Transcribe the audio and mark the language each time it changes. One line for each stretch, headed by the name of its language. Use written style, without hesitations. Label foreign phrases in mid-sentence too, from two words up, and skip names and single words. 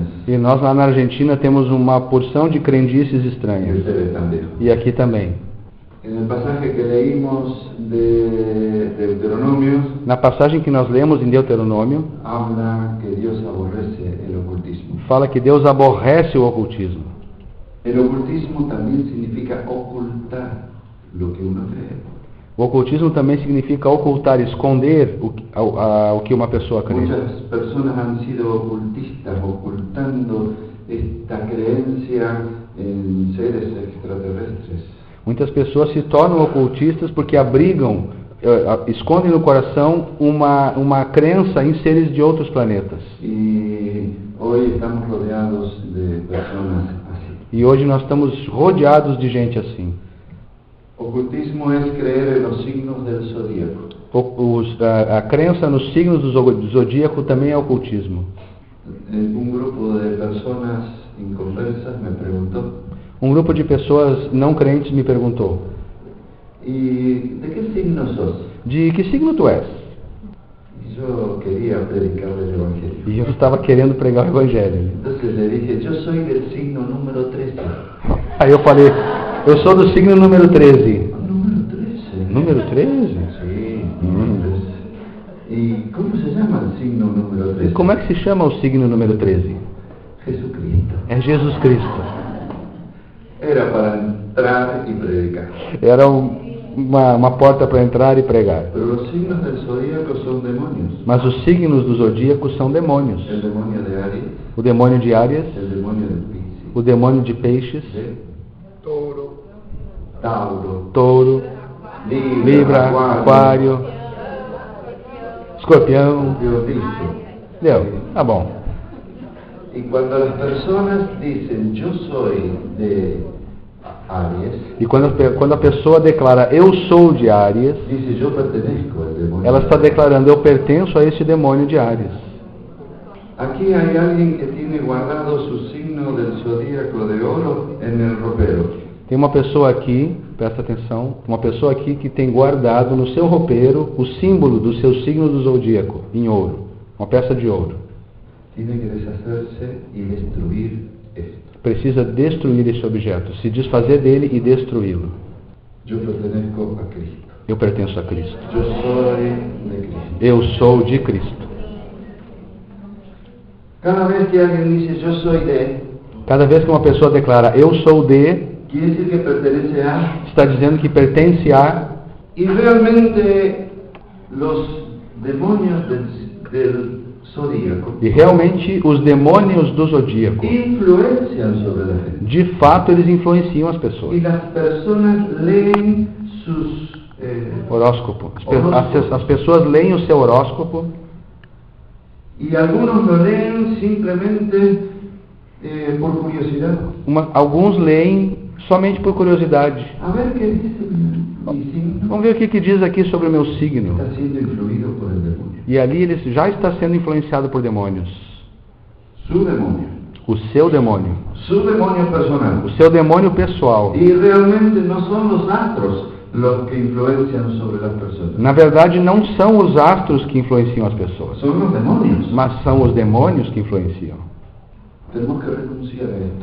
Portuguese: E nós lá na Argentina temos uma porção de crendices
Spanish: Y
Portuguese: estranhas.
Spanish: ustedes también.
Portuguese: E aqui também.
Spanish: En el pasaje que leímos de Deuteronomio,
Portuguese: Na passagem que nós lemos em Deuteronômio,
Spanish: habla que Dios aborrece el ocultismo.
Portuguese: fala que Deus aborrece o ocultismo.
Spanish: El ocultismo también significa ocultar lo que uno cree.
Portuguese: O ocultismo também significa ocultar, esconder o que uma pessoa crê.
Spanish: Muchas personas han sido ocultistas, ocultando esta creencia en seres extraterrestres.
Portuguese: Muitas pessoas se tornam ocultistas porque abrigam, escondem no coração uma crença em seres de outros planetas.
Spanish: Y hoy estamos rodeados de personas así.
Portuguese: E hoje nós estamos rodeados de gente assim.
Spanish: Ocultismo es creer en los signos del zodíaco.
Portuguese: A crença nos signos do zodíaco também é ocultismo.
Spanish: Un grupo de personas inconversas me preguntó,
Portuguese: Um grupo de pessoas não crentes me perguntou:
Spanish: ¿y de qué signo sos?
Portuguese: de que signo tu és?
Spanish: Y yo quería predicar el Evangelio.
Portuguese: E eu estava querendo pregar o evangelho.
Spanish: Entonces le dije, yo soy del signo número 13.
Portuguese: Aí eu falei: eu sou do signo número 13.
Spanish: Número 13.
Portuguese: Número 13?
Spanish: Sí, número 13.
Portuguese: ¿Y cómo se llama el signo número 13?
Spanish: E como é que se chama o signo número 13?
Portuguese: Jesucristo.
Spanish: É Jesus Cristo.
Portuguese: Era para entrar y predicar.
Spanish: Era uma porta para entrar e pregar.
Portuguese: Pero los signos del zodíaco son demonios.
Spanish: Mas os signos do zodíaco são demônios.
Portuguese: El demonio de Aries,
Spanish: O demônio de Áries,
Portuguese: el demonio de Piscis,
Spanish: o demônio de Peixes,
Portuguese: de Touro,
Spanish: Tauro,
Portuguese: Touro, Libra, Aquário, Escorpião.
Spanish: Yo dije.
Portuguese: Deu? Tá bom.
Spanish: Y cuando las personas dicen, yo soy de Aries,
Portuguese: E quando a pessoa declara eu sou de Áries,
Spanish: dice, yo pertenezco al demonio.
Portuguese: ela está declarando eu pertenço a esse demônio de Áries.
Spanish: Aquí hay alguien que tiene guardado su signo del zodíaco de oro en el ropero.
Portuguese: Tem uma pessoa aqui, presta atenção, uma pessoa aqui que tem guardado no seu roupeiro o símbolo do seu signo do zodíaco, em ouro, uma peça de ouro.
Spanish: Tiene que deshacerse y destruir esto.
Portuguese: Precisa destruir esse objeto, se desfazer dele e destruí-lo.
Spanish: Yo pertenezco a Cristo.
Portuguese: Eu pertenço a Cristo.
Spanish: Yo soy de Cristo.
Portuguese: Eu sou de Cristo.
Spanish: Cada vez que alguien dice, yo soy de,
Portuguese: Cada vez que uma pessoa declara eu sou de,
Spanish: quiere decir que pertenece a.
Portuguese: está dizendo que pertence a.
Spanish: Y realmente los demonios del zodíaco
Portuguese: E realmente os demônios do zodíaco,
Spanish: influencian sobre la gente.
Portuguese: de fato, eles influenciam as
Spanish: Y
Portuguese: pessoas.
Spanish: las personas leen sus Horóscopo.
Portuguese: As pessoas leem o seu horóscopo
Spanish: y algunos lo leen simplemente por curiosidad.
Portuguese: Alguns leem somente por curiosidade.
Spanish: A ver qué dice mi signo.
Portuguese: Vamos ver o que diz aqui sobre o meu signo.
Spanish: Está siendo influido por el demonio.
Portuguese: E ali ele já está sendo influenciado por demônios.
Spanish: Su demonio.
Portuguese: O seu demônio.
Spanish: Su demonio personal.
Portuguese: O seu demônio pessoal.
Spanish: Y realmente no son los astros los que influencian sobre las personas.
Portuguese: Na verdade, não são os astros que influenciam as pessoas,
Spanish: Son los demonios.
Portuguese: mas são os demônios que influenciam.
Spanish: Tenemos que renunciar a esto.